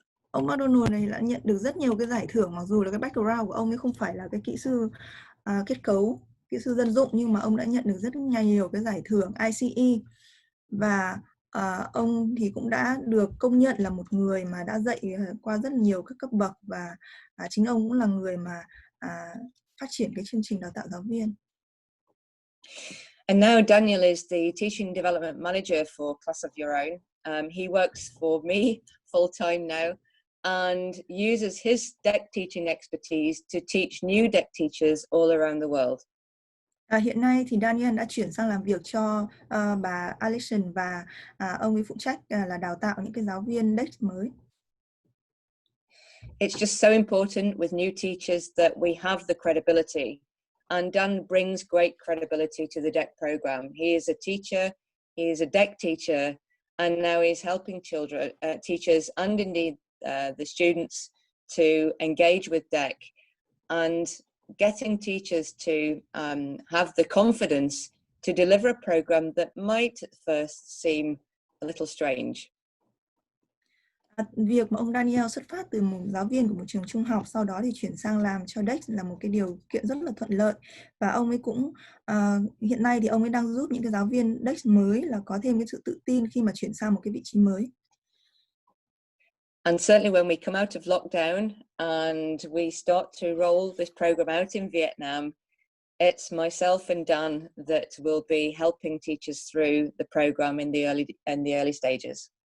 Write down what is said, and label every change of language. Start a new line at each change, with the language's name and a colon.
Vietnamese: Ông McDonald này đã nhận được rất nhiều cái giải thưởng, mặc dù là cái background của ông ấy không phải là cái kỹ sư kết cấu, kỹ sư dân dụng, nhưng mà ông đã nhận được rất nhiều cái giải thưởng ICE, và ông thì cũng đã được công nhận là một người mà đã dạy qua rất nhiều các cấp bậc, và chính ông cũng là người mà phát triển cái chương trình đào tạo giáo viên.
English: And now Daniel is the Teaching Development Manager for Class of Your Own. He works for me full-time now and uses his DEC teaching expertise to teach new DEC teachers all around the world.
Vietnamese: Hiện nay thì Daniel đã chuyển sang làm việc cho bà Alison, và ông ấy phụ trách là đào tạo những cái giáo viên DEC mới.
English: It's just so important with new teachers that we have the credibility. And Dan brings great credibility to the DEC program. He is a teacher, he is a DEC teacher, and now he's helping teachers and indeed the students to engage with DEC and getting teachers to have the confidence to deliver a program that might at first seem a little strange.
Vietnamese: Việc mà ông Daniel xuất phát từ một giáo viên của một trường trung học, sau đó thì chuyển sang làm cho DEC là một cái điều kiện rất là thuận lợi, và ông ấy cũng hiện nay thì ông ấy đang giúp những cái giáo viên DEC mới là có thêm cái sự tự tin khi mà chuyển sang một cái vị trí mới.
English: And certainly when we come out of lockdown and we start to roll this program out in Vietnam, it's myself and Dan that will be helping teachers through the program in the early stages.